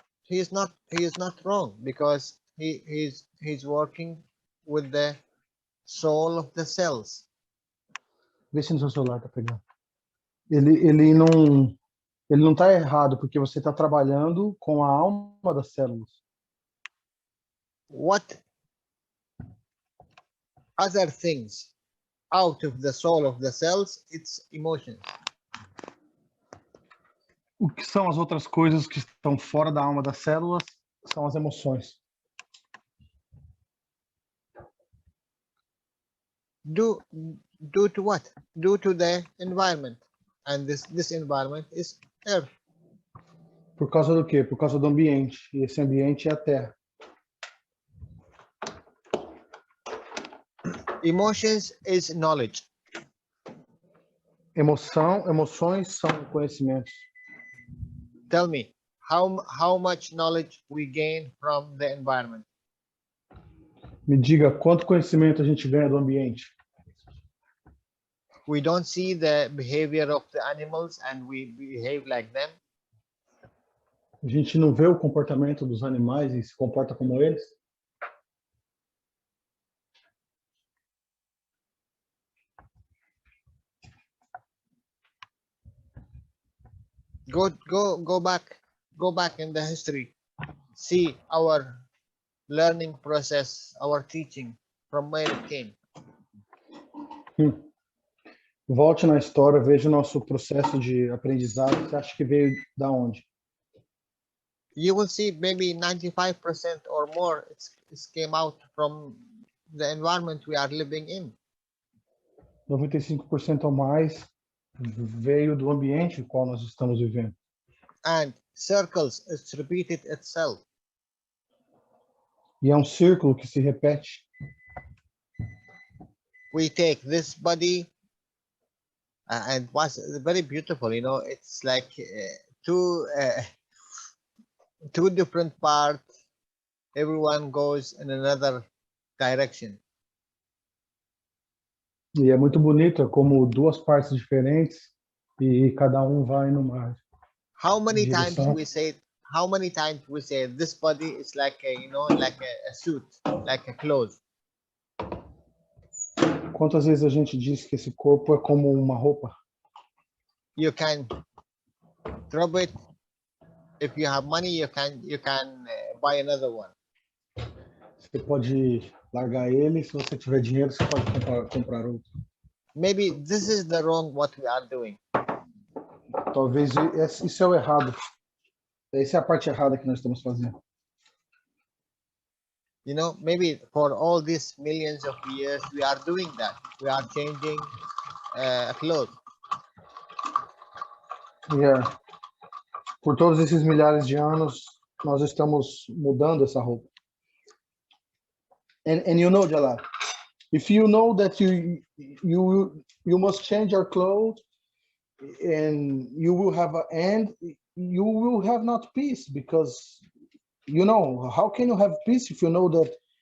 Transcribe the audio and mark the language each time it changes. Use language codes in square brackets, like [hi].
[en] he is not wrong because he's working with the soul of the cells. [pt] Vê se no seu celular tá pegando. Ele não tá errado, porque você está trabalhando com a alma das células. [en] What other things out of the soul of the cells? It's emotions. [pt] O que são as outras coisas que estão fora da alma das células são as emoções. [en] Due to what? Due to the environment, and this environment is earth. [pt] Por causa do quê? Por causa do ambiente. E esse ambiente é a Terra. [en] Emotions is knowledge. [pt] Emoções são conhecimentos. [en] Tell me, how much knowledge we gain from the environment? [pt] Me diga quanto conhecimento a gente ganha do ambiente. [en] We don't see the behavior of the animals and we behave like them. [pt] A gente não vê o comportamento dos animais e se comporta como eles. [en] Go back in the history. See our learning process, our teaching, from where it came. [pt] Volte na história, veja o nosso processo de aprendizado. Você acha que veio da onde? [en] You will see maybe 95% or more it came out from the environment we are living in. [pt] 95% ou mais veio do ambiente no qual nós estamos vivendo. [en] And circles, it's repeated itself. [pt] E é um círculo que se repete. [en] We take this body and was very beautiful, you know, it's like two different parts, everyone goes in another direction. [pt] E é muito bonito, é como duas partes diferentes e cada um vai numa [en] How many times [pt] direção. [en] we say this body is like a, you know, like a suit, like a clothes. [pt] quantas vezes a gente diz que esse corpo é como uma roupa? [en] You can drop it. If you have money, you can buy another one. [pt] Você pode largar ele, se você tiver dinheiro, você pode comprar outro. [en] Maybe this is the wrong what we are doing. [pt] Talvez isso é o errado. Essa é a parte errada que nós estamos fazendo. [en] You know, maybe for all these millions of years, we are doing that. We are changing clothes. Yeah. [pt] Por todos esses milhares de anos, nós estamos mudando essa roupa. [en] And you know, Jalal, if you know that you must change your clothes, and you will have an end, you will have not peace, because you know, how can you have peace if you know that?